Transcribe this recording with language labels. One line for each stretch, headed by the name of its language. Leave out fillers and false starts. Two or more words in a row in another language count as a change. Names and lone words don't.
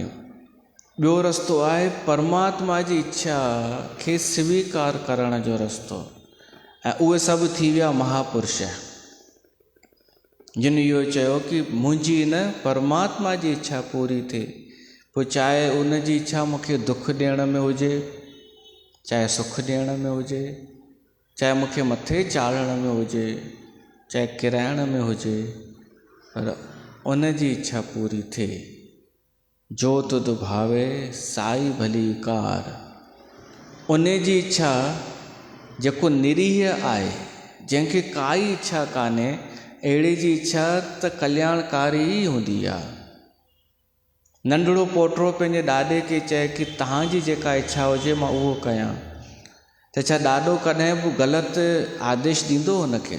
Sindhi: ॿियो रस्तो आहे परमात्मा जी इच्छा खे स्वीकार करण जो रस्तो, ऐं उहे सभु थी विया महापुरुष जिन इहो चयो कि मुंहिंजी न परमात्मा जी इच्छा पूरी थिए, पोइ चाहे उन जी इच्छा मूंखे दुख ॾियण में हुजे, चाहे सुख ॾियण में हुजे, चाहे मूंखे मथे चाढ़ण में हुजे, चाहे किराइण में हुजे, पर उन जी इच्छा पूरी थिए।
Punjabi: ਜੋ ਤੁਧੁ ਭਾਵੈ ਸਾਈ ਭਲੀ ਕਾਰ।
Sindhi: उन जी इच्छा जेको निरीह आहे, जंहिंखे काई इच्छा कान्हे, अहिड़ी जी इच्छा त कल्याणकारी ई हूंदी आहे। नंढड़ो पोटो पंहिंजे ॾाॾे खे चए कि तव्हांजी जेका इच्छा हुजे मां उहो कयां, त छा ॾाॾो कॾहिं बि ग़लति आदेश ॾींदो हुनखे?